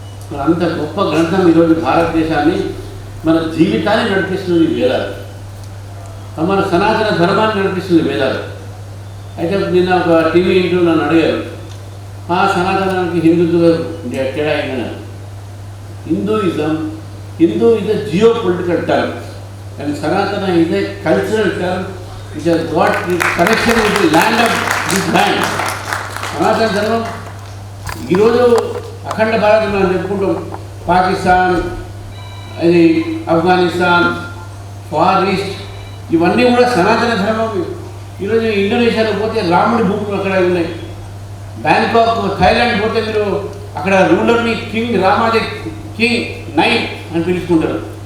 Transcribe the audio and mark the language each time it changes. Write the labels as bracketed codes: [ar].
[te] మరి అంత గొప్ప గ్రంథం ఈరోజు భారతదేశాన్ని, మన జీవితాన్ని నడిపిస్తుంది వేదాలు, మన సనాతన ధర్మాన్ని నడిపిస్తుంది వేదాలు. అయితే నిన్న ఒక టీవీ ఇంట్లో నన్ను అడిగారు, సనాతనానికి హిందుత్వం తేడా అయిందని. [en] Hindu is a geopolitical term and Sanatana is a cultural term which has got its connection with the land of this land. [te] సనాతన ధర్మం ఈరోజు అఖండ భారతం మనం చెప్పుకుంటాం. పాకిస్తాన్, అది ఆఫ్ఘనిస్తాన్, ఫార్ ఈస్ట్, ఇవన్నీ కూడా సనాతన ధర్మం. ఈరోజు ఇండోనేషియాలో పోతే రాముడి భూములు అక్కడ ఉన్నాయి. బ్యాంకాక్, థాయిలాండ్ పోతే మీరు అక్కడ రూలర్ని కింగ్ రామాది కింగ్ 9 అని పిలుచుకుంటారు.